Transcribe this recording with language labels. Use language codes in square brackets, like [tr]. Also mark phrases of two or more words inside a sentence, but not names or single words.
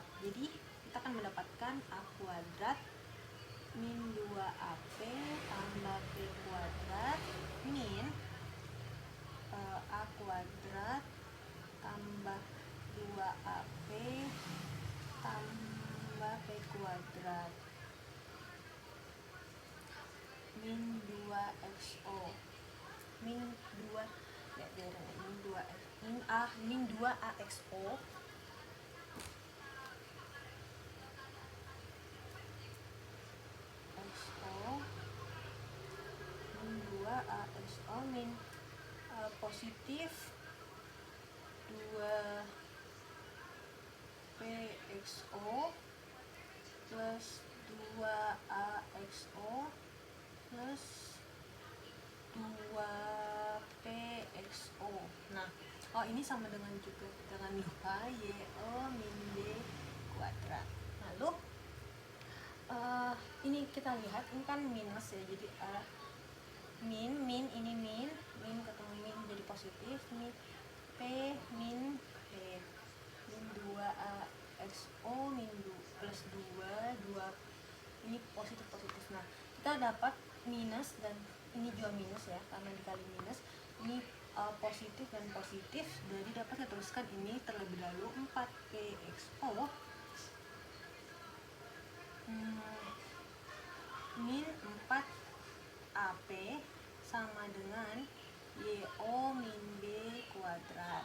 [id] Jadi kita akan mendapatkan A kuadrat min 2AP tambah P kuadrat min A kuadrat tambah 2AP tambah P kuadrat min 2XO min 2 ya min 2 min 2 AXO min 2 AXO min positif 2 PXO plus 2 AXO plus 2 PXO. Nah, ini sama dengan juga dengan 2 YO min B kuadrat. Lalu ini kita lihat, ini kan minus ya, jadi min ini min ketemu min jadi positif, min P min P min 2 XO min plus 2 ini positif. Nah, kita dapat minus, dan ini juga minus ya karena dikali minus, ini positif dan positif, jadi dapat kita tuliskan ini terlebih dahulu 4PXO min 4AP sama dengan YO min B kuadrat.